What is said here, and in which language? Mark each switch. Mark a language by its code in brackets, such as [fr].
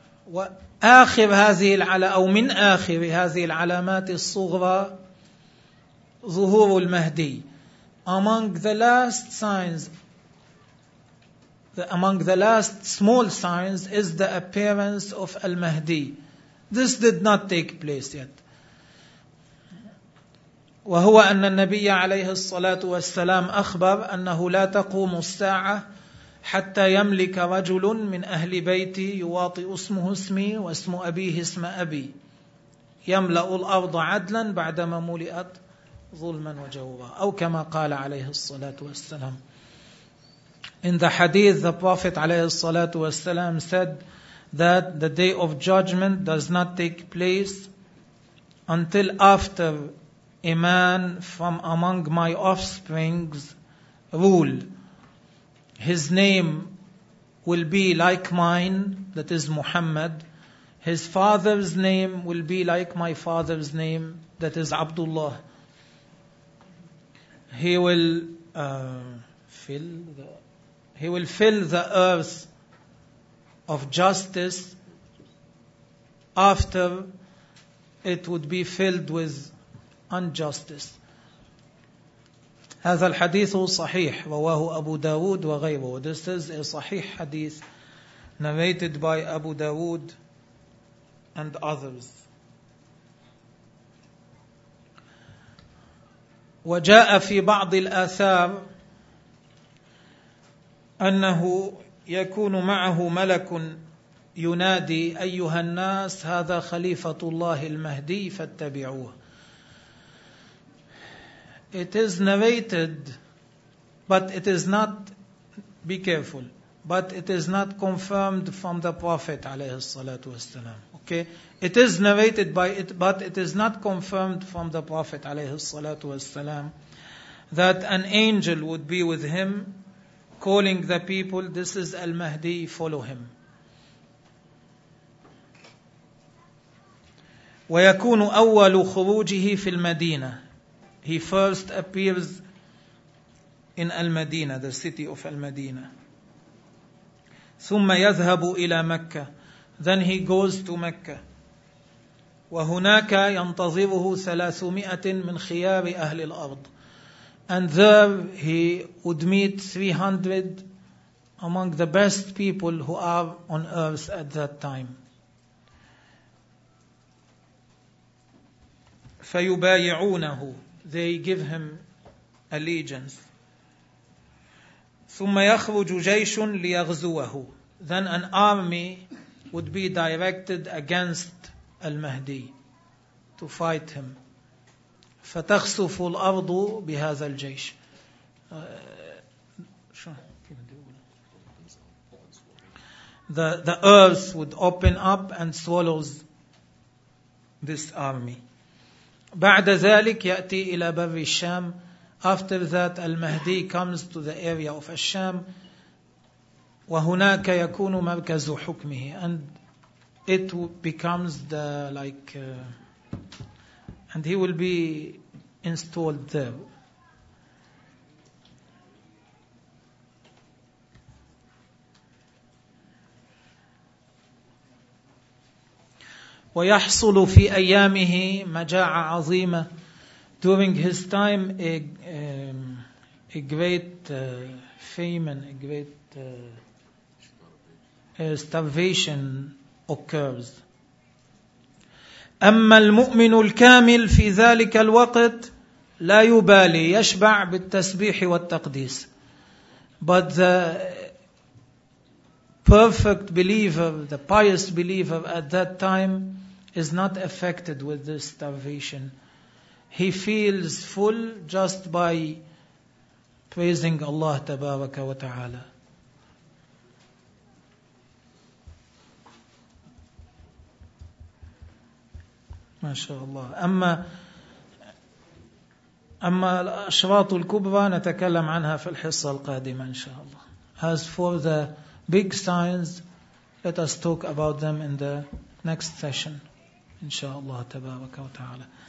[ar] وآخر هذه العلامات أو من آخر هذه العلامات الصغرى ظهور المهدي. [en] Among the last signs, among the last small signs is the appearance of al-Mahdi. This did not take place yet. [ar] وهو أن النبي عليه الصلاة والسلام أخبر أنه لا تقوم الساعة حتى يملك رجل من أهل بيتي يواطئ اسمه اسمي واسم أبيه اسم أبي يملأ الأرض عدلا بعدما ملئت ظلما وجورا. أو كما قال عليه الصلاة والسلام. [en] In the hadith, the Prophet [ar] عليه الصلاة والسلام [en] said that the day of judgment does not take place until after a man from among my offsprings rule. His name will be like mine, that is Muhammad. His father's name will be like my father's name, that is Abdullah. He will fill the earth of justice after it would be filled with injustice. [ar] هذا الحديث صحيح رواه أبو داود وغيره. [en] This is a صحيح حديث narrated by Abu Dawood and others. [ar] وجاء في بعض الآثار أنه يكون معه ملك ينادي أيها الناس هذا خليفة الله المهدي فاتبعوه. [en] It is narrated, but it is not, be careful, but it is not confirmed from the Prophet [ar] عليه الصلاة والسلام. [en] Okay, it is narrated by it, but it is not confirmed from the Prophet [ar] عليه الصلاة والسلام [en] that an angel would be with him calling the people, this is al-Mahdi, follow him. [ar] ويكون أول خروجه في المدينة. [en] He first appears in al-Madinah, the city of al-Madinah. [ar] ثم يذهب إلى مكة. [en] Then he goes to Mecca. [ar] وهناك ينتظره 300 من خيار أهل الأرض. [en] And there he would meet 300 among the best people who are on earth at that time. [ar] فيبايعونه. [en] They give him allegiance. [ar] ثم يخرج جيش ليغزوه. [en] Then an army would be directed against المهدي, to fight him. [ar] فتخسف الأرض بهذا الجيش. [en] The earth would open up and swallows this army. [ar] بعد ذلك يأتي إلى بر الشام. [en] After that, المهدي comes to the area of الشام, [ar] وهناك يكون مركز حكمه, [en] and it becomes the and he will be installed there. [ar] ويحصل في أيامه مجاعة عظيمة. [en] During his time, a great famine, a great starvation occurs. [ar] أما المؤمن الكامل في ذلك الوقت لا يبالي, يشبع بالتسبيح والتقديس. [en] But the perfect believer, the pious believer at that time, is not affected with this starvation. He feels full just by praising Allah tabaraka wa ta'ala. [ar] MashaAllah. أما الأشراط الكبرى نتكلم عنها في الحصة القادمة إن شاء الله. [en] As for the big signs, let us talk about them in the next session. [ar] إن شاء الله تبارك وتعالى.